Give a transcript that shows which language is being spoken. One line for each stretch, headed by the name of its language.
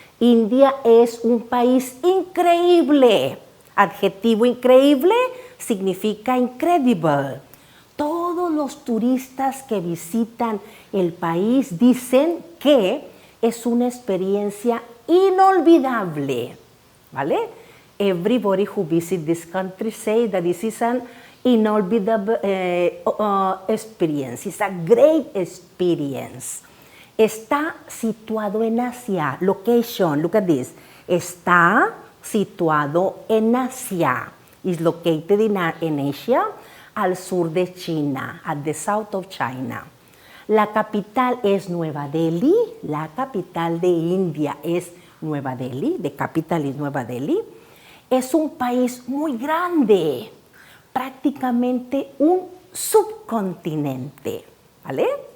Spanish: India es un país increíble. Adjetivo increíble significa incredible. Todos los turistas que visitan el país dicen que es una experiencia inolvidable, ¿vale?
English: Everybody who visits this country say that this is an inolvidable experience. It's a great experience.
Spanish: Está situado en Asia.
English: Location, look at this.
Spanish: Está situado en Asia.
English: Is located in Asia,
Spanish: al sur de China,
English: at the south of China.
Spanish: La capital es Nueva Delhi. La capital de India es Nueva Delhi.
English: The capital is Nueva Delhi.
Spanish: Es un país muy grande, prácticamente un subcontinente, ¿vale?